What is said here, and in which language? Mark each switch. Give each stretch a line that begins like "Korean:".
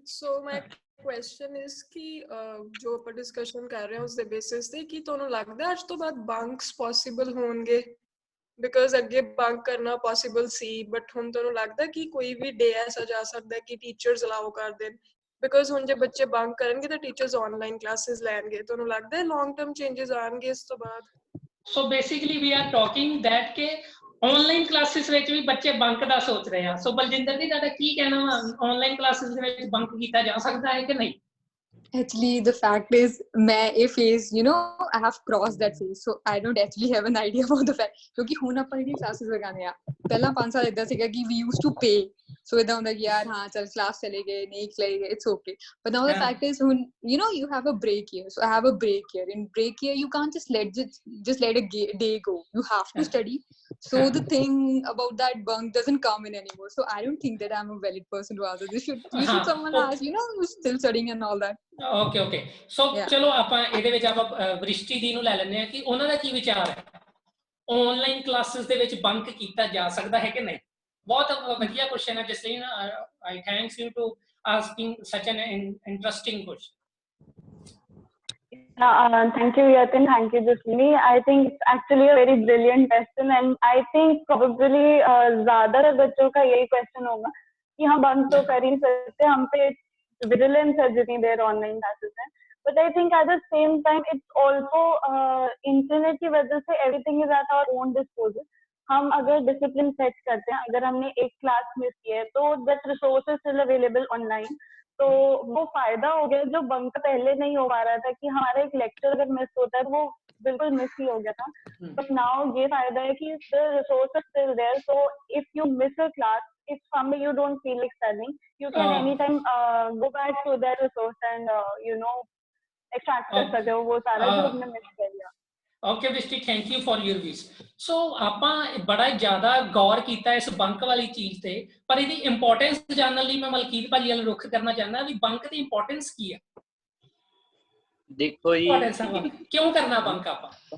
English: So my question is
Punjabi: कि जो ਆਪਾਂ डिस्कशन कर रहे हैं उसਦੇ बेसिस ਤੇ ਕਿ ਤੁਹਾਨੂੰ ਲੱਗਦਾ ਅੱਜ ਤੋਂ ਬਾਅਦ ਬੰਕਸ ਪੋਸੀਬਲ ਹੋਣਗੇ ਬਿਕਾਜ਼ ਅੱਗੇ ਬੰਕ ਕਰਨਾ ਪੋਸੀਬਲ ਸੀ ਬਟ ਹੁਣ ਤੁਹਾਨੂੰ ਲੱਗਦਾ ਕਿ ਕੋਈ ਵੀ ਡੇ ਐਸਾ ਜਾ ਸਕਦਾ ਕਿ ਟੀਚਰਸ ਅਲਾਉ ਕਰ ਦੇਣ ਬਿਕਾਜ਼ ਹੁਣ ਜੇ ਬੱਚੇ ਬੰਕ ਕਰਨਗੇ ਤਾਂ ਟੀਚਰਸ ਆਨਲਾਈਨ ਕਲਾਸਿਸ ਲੈਣਗੇ ਤੁਹਾਨੂੰ ਲੱਗਦਾ ਲੌਂਗ ਟਰਮ ਚੇਂजेस ਆਣਗੇ ਇਸ ਤੋਂ ਬਾਅਦ
English: so basically we are talking that
Punjabi: ਕਿ ਆਨਲਾਈਨ ਕਲਾਸਿਸ ਵਿੱਚ ਵੀ ਬੱਚੇ ਬੰਕ ਦਾ ਸੋਚ ਰਹੇ ਆ ਸੋ ਬਲਜਿੰਦਰ ਜੀ ਤੁਹਾਡਾ ਕੀ ਕਹਿਣਾ ਵਾ ਆਨਲਾਈਨ ਕਲਾਸਿਸ ਦੇ ਵਿੱਚ ਬੰਕ ਕੀਤਾ ਜਾ ਸਕਦਾ ਹੈ ਕਿ ਨਹੀਂ
English: Actually, the fact is, मैं phase, I have crossed that phase, so I don't actually have an idea about the fact.
Hindi: क्योंकि हुन अपन इतनी classes लगाने आ, पहला 5 साल इधर सीखा कि
English: we used to pay,
Hindi: so इधर होता कि यार हाँ चल class चले गए, नहीं चले गए,
English: it's okay. But now the fact is, you have a break here, so I have a break here. In break here, you can't just let a day go. You have to study. So the thing about that bunk doesn't come in anymore. So I don't think that I'm a valid person to answer this. You should someone ask, who's still studying and all that.
Punjabi: Okay so ਚਲੋ ਆਪਾਂ ਇਹਦੇ ਵਿੱਚ ਆਪਾਂ ਵਰਿਸ਼ਟੀ ਦੀ ਨੂੰ ਲੈ ਲੈਂਦੇ ਆ ਕਿ ਉਹਨਾਂ ਦਾ ਕੀ ਵਿਚਾਰ ਹੈ ਆਨਲਾਈਨ ਕਲਾਸਿਸ ਦੇ ਵਿੱਚ ਬੰਕ ਕੀਤਾ ਜਾ ਸਕਦਾ ਹੈ ਕਿ ਨਹੀਂ ਬਹੁਤ ਵਧੀਆ ਕੁਐਸਚਨ ਹੈ ਜਸਲੀਨ
English: I thanks you to asking such an interesting question Thank you, Yatin. Thank you, Jasmini. I think it's actually a very brilliant question, and I think probably
Hindi: ज़्यादातर बच्चों का यही question होगा कि हम बंद तो कर ही सकते हैं, हम पे vigilance है जितनी देर online classes हैं.
English: But I think at the same time it's also
Hindi: internet की वजह से
English: everything is at our own disposal.
Hindi: हम अगर discipline set करते हैं, अगर हमने एक class miss की है, तो
English: that resource is still available online.
Hindi: तो वो फायदा हो गया जो बंक पहले नहीं हो पा रहा था कि हमारा एक लेक्चर अगर मिस होता है तो वो बिल्कुल मिस ही हो गया था बट नाउ ये फायदा है कि
English: the resource is still there so if you miss a class if someday you don't feel like studying you can anytime go back to that resource and extract
Hindi: कर सकते हो वो सारा जो हमने मिस कर लिया
Punjabi: okay ਵਿਸ਼ਟੀ
English: thank you for your views
Punjabi: ਸੋ ਆਪਾਂ ਬੜਾ ਜ਼ਿਆਦਾ ਗੌਰ ਕੀਤਾ ਇਸ ਬੰਕ ਵਾਲੀ ਚੀਜ਼ ਤੇ ਪਰ ਇਹਦੀ ਇੰਪੋਰਟੈਂਸ ਜਾਣਨ ਲਈ ਮੈਂ ਮਲਕੀਤ ਭਾਜੀ ਵੱਲ ਰੁਖ ਕਰਨਾ ਚਾਹੁੰਦਾ ਵੀ ਬੰਕ ਦੀ ਇੰਪੋਰਟੈਂਸ ਕੀ ਹੈ ਦੇਖੋ ਜੀ ਕਿਉਂ ਕਰਨਾ ਬੰਕ ਆਪਾਂ